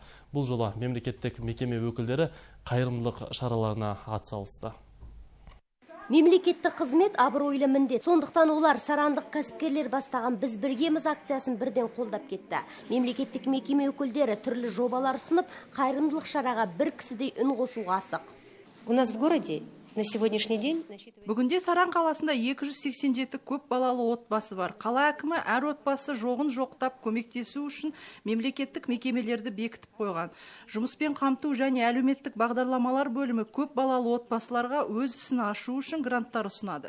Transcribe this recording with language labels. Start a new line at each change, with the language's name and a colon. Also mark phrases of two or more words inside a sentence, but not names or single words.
Kazakh: Бұл жолы мемлекеттік мекеме өкілдері қайырымдылық шараларына атсалысты. Мемлекеттік қызмет абыройлы міндет. Сондықтан олар сарандық кәсіпкерлер бастаған біз біргеміз акциясын бірден қолдап кетті. Мемлекеттік мекеме өкілдері түрлі жобалар ұсынып, қайырымдылық шараға бір кісідей үн қосуға асық.
Russian: У нас в городе на сегодняшний день
Kazakh: Бүгінде Саран қаласында 287 көп балалы отбасы бар. Қала әкімі әр отбасы жоғын жоқтап көмектесу үшін мемлекеттік мекемелерді бекітіп қойған. Жұмыспен қамту және әлеуметтік бағдарламалар бөлімі көп балалы отбасыларға өз ісін ашу үшін гранттар ұсынады.